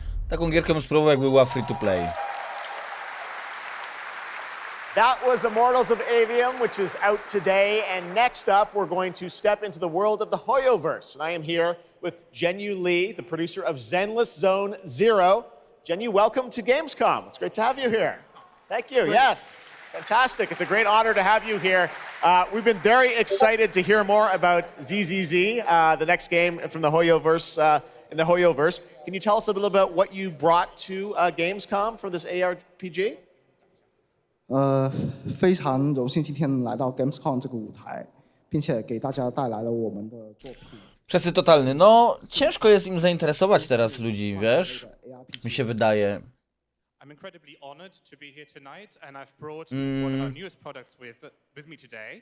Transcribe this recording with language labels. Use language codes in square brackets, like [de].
[pl] Taką gierkę bym spróbował, jakby była free to play. [en] That was Immortals of Avium, which is out today. And next up, we're going to step into the world of the Hoyoverse. And I am here with Jenyu Lee, the producer of Zenless Zone Zero. Jenyu, welcome to Gamescom. It's great to have you here. Thank you. Yes, fantastic. It's a great honor to have you here. We've been very excited to hear more about ZZZ, the next game from the Hoyoverse, in the Hoyoverse. Can you tell us a little about what you brought to Gamescom for this ARPG? [zh] 非常荣幸今天来到 Gamescom 这个舞台，并且给大家带来了我们的作品。 [pl] Przesyt totalny. No, ciężko jest im zainteresować teraz ludzi, wiesz? Mi się wydaje. [en] I'm incredibly honored to be here tonight, and I've brought one of our newest products with me today.